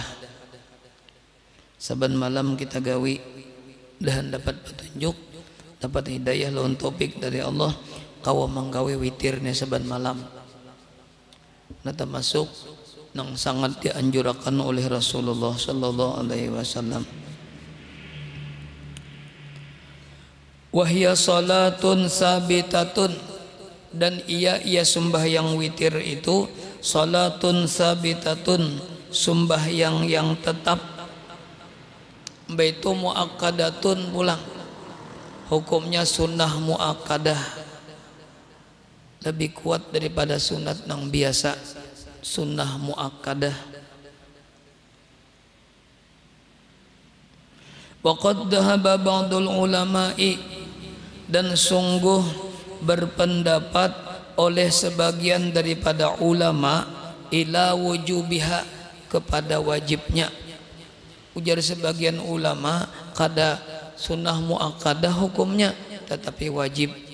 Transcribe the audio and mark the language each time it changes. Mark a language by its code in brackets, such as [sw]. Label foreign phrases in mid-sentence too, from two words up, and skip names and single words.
[bjn] Saban malam kita gawi dan dapat petunjuk, dapat hidayah lawan topik dari Allah kawa manggawe witirnya saban malam. Nah, termasuk yang sangat dianjurkan oleh Rasulullah [ar] صلى الله عليه وسلم. وهي صلاة ثابتة, [bjn] dan ia sembahyang witir itu [ar] صلاة ثابتة, [bjn] sembahyang yang tetap. Baitu muakkadatun pulang, hukumnya sunnah muakkadah, lebih kuat daripada sunat yang biasa. Sunnah muakkadah. [ar] وقد ذهب بعض العلماء, [bjn] dan sungguh berpendapat oleh sebagian daripada ulama [ar] إلى وجوبها, [bjn] kepada wajibnya. Ujar sebagian ulama kada sunnah muakkadah hukumnya, tetapi wajib.